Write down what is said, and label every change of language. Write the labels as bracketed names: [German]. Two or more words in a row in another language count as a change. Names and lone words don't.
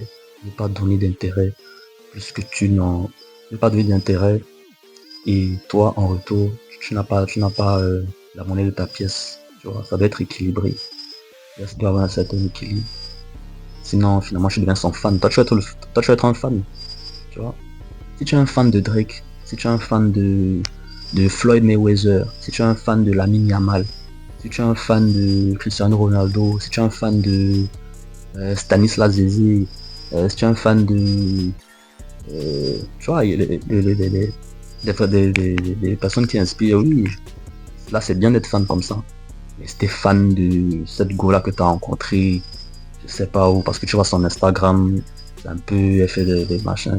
[French] Ne pas donner d'intérêt plus que ne pas donner d'intérêt. Et toi, en retour, tu n'as pas la monnaie de ta pièce. Tu vois, ça doit être équilibré. Ça doit avoir un certain équilibre. Sinon, finalement, tu deviens son fan. Toi, tu vas être un fan. Tu vois. Si tu es un fan de Drake, si tu es un fan de Floyd Mayweather, si tu es un fan de Lamine Yamal, si tu es un fan de Cristiano Ronaldo, si tu es un fan de Stanislas Zézé, si tu es un fan de... tu vois, des personnes qui inspirent, oui, là c'est bien d'être fan comme ça. Mais si t'es fan de cette go-là que tu as rencontré, je sais pas où, parce que tu vois son Instagram, c'est un peu effet des machins.